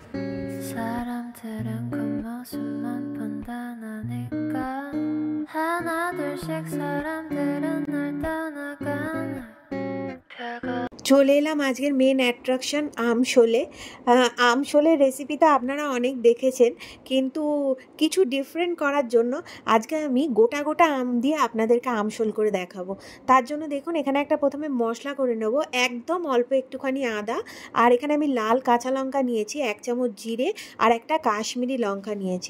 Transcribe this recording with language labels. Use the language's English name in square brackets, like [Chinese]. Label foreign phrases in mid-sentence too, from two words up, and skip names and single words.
[Korean] 사람들은 겉모습만 판단하니까 하나 둘씩 사람들은 날 떠나가나 [Bangla] চলে এলাম আজকের [English] main attraction [Bangla] আমশোলে। আমশোলের রেসিপি তো আপনারা অনেক দেখেছেন, কিন্তু কিছু ডিফারেন্ট করার জন্য আজকে আমি গোটা গোটা আম দিয়ে আপনাদেরকে আমশোল করে দেখাবো। তার জন্য দেখুন এখানে একটা প্রথমে মশলা করে নেবো, একদম অল্প একটুখানি আদা, আর এখানে আমি লাল কাঁচা লঙ্কা নিয়েছি, 1 চামচ জিরে আর একটা কাশ্মীরি লঙ্কা নিয়েছি।